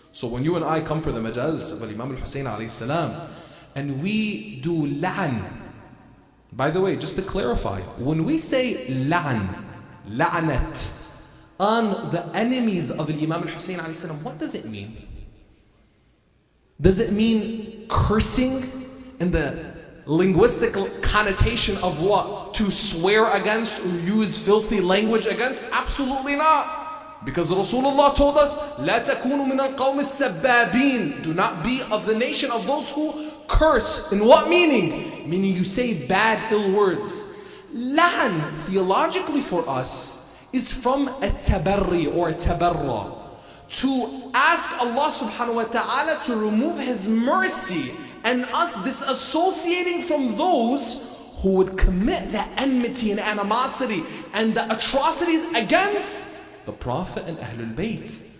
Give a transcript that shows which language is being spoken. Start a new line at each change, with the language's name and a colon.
English: So when you and I come for the majaz of Imam al-Hussein alayhi salam and we do la'an, by the way, just to clarify, when we say la'an, la'anat, on the enemies of Imam al-Hussein alayhi salam, what does it mean? Does it mean cursing in the linguistic connotation of what? To swear against or use filthy language against? Absolutely not. Because Rasulullah told us,
Arabic: لا تكونوا من القوم السبابين.
English: Do not be of the nation of those who curse. In what meaning? Meaning you say bad, ill words. La'an, theologically for us, is from a tabarri or a tabarra. To ask Allah subhanahu wa ta'ala to remove his mercy and us disassociating from those who would commit the enmity and animosity and the atrocities against the Prophet and Ahlul Bayt.